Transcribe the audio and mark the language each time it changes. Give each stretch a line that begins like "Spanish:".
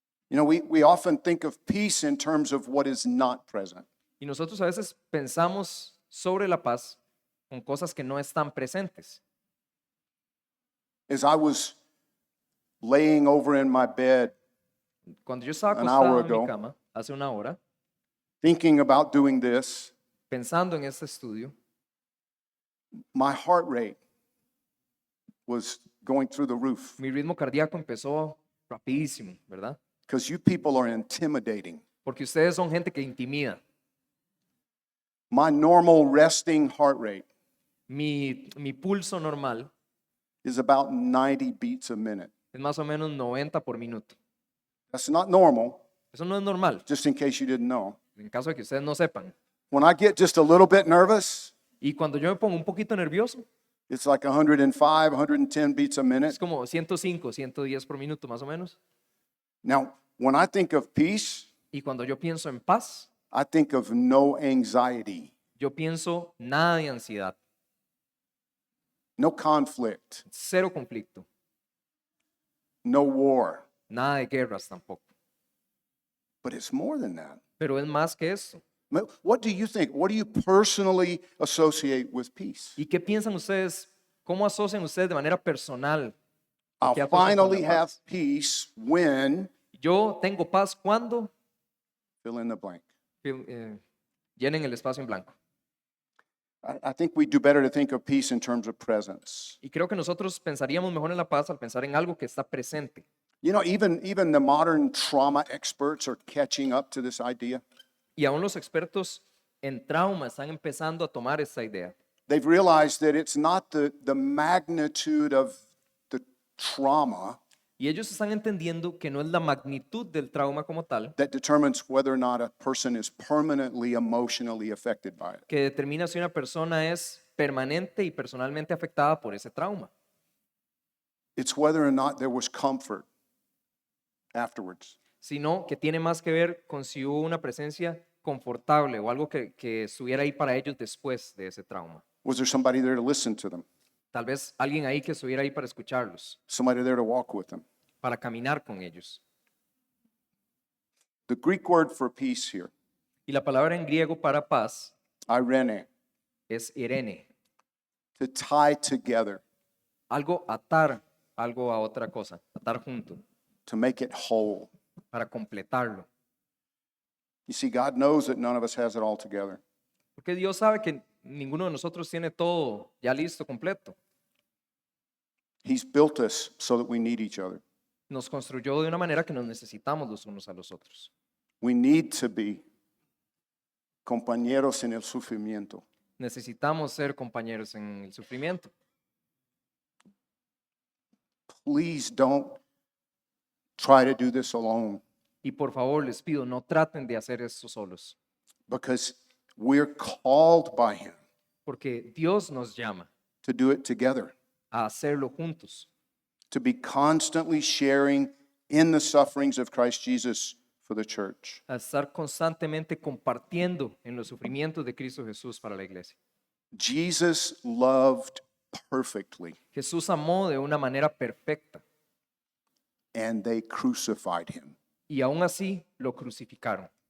English: You know, we often think of peace in terms of what is not present.
Spanish: Y nosotros a veces pensamos sobre la paz con cosas que no están presentes.
English: As I was laying over in my bed,
Spanish: Cuando yo estaba
English: An hour
Spanish: acostado en mi
English: ago.
Spanish: cama hace una hora,
English: thinking about doing this,
Spanish: pensando en este estudio,
English: my heart rate was going through the roof
Spanish: mi ritmo cardíaco empezó rapidísimo, ¿verdad?
English: because you people are intimidating.
Spanish: Porque ustedes son gente que intimida.
English: My normal resting heart rate
Spanish: Mi pulso normal
English: is about 90 beats a minute.
Spanish: es más o menos 90 por minuto.
English: That's not normal,
Spanish: Eso no es normal,
English: just in case you didn't know.
Spanish: en caso de que ustedes no sepan.
English: When I get just a little bit nervous,
Spanish: Y cuando yo me pongo un poquito nervioso,
English: it's like 105, 110 beats a minute.
Spanish: es como 105, 110 por minuto más o menos.
English: Now, when I think of peace,
Spanish: Y cuando yo pienso en paz,
English: I think of no anxiety,
Spanish: yo pienso nada de ansiedad,
English: no conflict,
Spanish: cero conflicto,
English: no war.
Spanish: nada de guerras tampoco.
English: But it's more than that.
Spanish: Pero es más que eso.
English: What do you think? What do you personally associate with peace?
Spanish: ¿Y qué piensan ustedes? ¿Cómo asocian ustedes de manera personal? ¿Qué
English: I'll
Spanish: asocian con
English: finally
Spanish: la
English: have
Spanish: paz?
English: peace when
Spanish: Yo tengo paz cuando
English: fill in the blank.
Spanish: llenen el espacio en blanco.
English: I think we do better to think of peace in terms of presence.
Spanish: Y creo que nosotros pensaríamos mejor en la paz al pensar en algo que está presente.
English: You know, even the modern trauma experts are catching up to this idea.
Spanish: Y aún los expertos en trauma están empezando a tomar esta idea.
English: They've realized that it's not the magnitude of the trauma
Spanish: Y ellos están entendiendo que no es la magnitud del trauma como tal
English: that determines whether or not a person is permanently emotionally affected by it.
Spanish: que determina si una persona es permanente y personalmente afectada por ese trauma,
English: It's whether or not there was comfort afterwards.
Spanish: sino que tiene más que ver con si hubo una presencia confortable o algo que estuviera ahí para ellos después de ese trauma.
English: Was there somebody there to listen to them?
Spanish: Tal vez alguien ahí que estuviera ahí para escucharlos,
English: Somebody there to walk with them?
Spanish: para caminar con ellos.
English: The Greek word for peace here,
Spanish: Y la palabra en griego para paz
Greek: irene,
Spanish: es irene,
English: to tie together,
Spanish: algo atar algo a otra cosa, atar junto,
English: to make it whole.
Spanish: para completarlo.
English: You see, God knows that none of us has it all together.
Spanish: Porque Dios sabe que ninguno de nosotros tiene todo ya listo, completo.
English: He's built us so that we need each other.
Spanish: Nos construyó de una manera que nos necesitamos los unos a los otros.
English: We need to be
Spanish: compañeros en el sufrimiento. Necesitamos ser compañeros en el sufrimiento.
English: Please don't try to do this alone,
Spanish: Y por favor les pido, no traten de hacer esto solos,
English: because we're called by Him
Spanish: porque Dios nos llama
English: to do it together,
Spanish: a hacerlo juntos,
English: to be constantly sharing in the sufferings of Christ Jesus for the church.
Spanish: a estar constantemente compartiendo en los sufrimientos de Cristo Jesús para la iglesia.
English: Jesus loved perfectly,
Spanish: Jesús amó de una manera perfecta
English: and they crucified Him.
Spanish: y aún así lo crucificaron.